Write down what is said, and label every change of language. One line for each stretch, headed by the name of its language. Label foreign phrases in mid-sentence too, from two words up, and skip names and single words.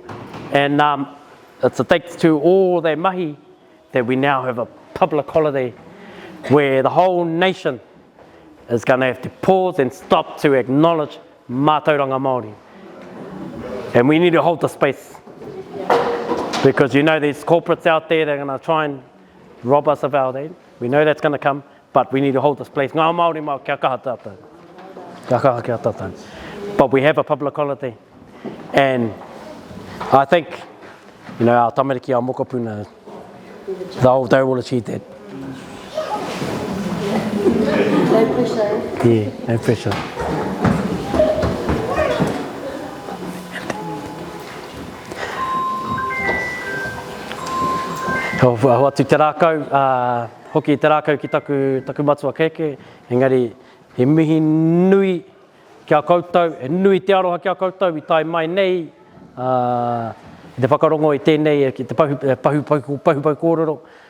English: And it's a thanks to all their mahi that we now have a public holiday where the whole nation is going to have to pause and stop to acknowledge
Māori: mātauranga Māori.
English: And we need to hold the space. Because you know there's corporates out there that are going to try and rob us of our day. We know that's going to come, but we need to hold this place.
Māori: Ngā Māori mā kia kaha tātou. Kia kaha kia tātou.
English: But we have a public holiday. And I think, you know, our tamariki, our mokopuna, the whole day will achieve that. No pressure. Yeah, no pressure.
Māori: Hoa tu te rākau, hoki te rākau ki taku matua keke, engari he mihi nui kia koutou, he nui te aroha kia koutou, I tai mai nei, te whakarongo I tēnei, ki te pahu kōrero,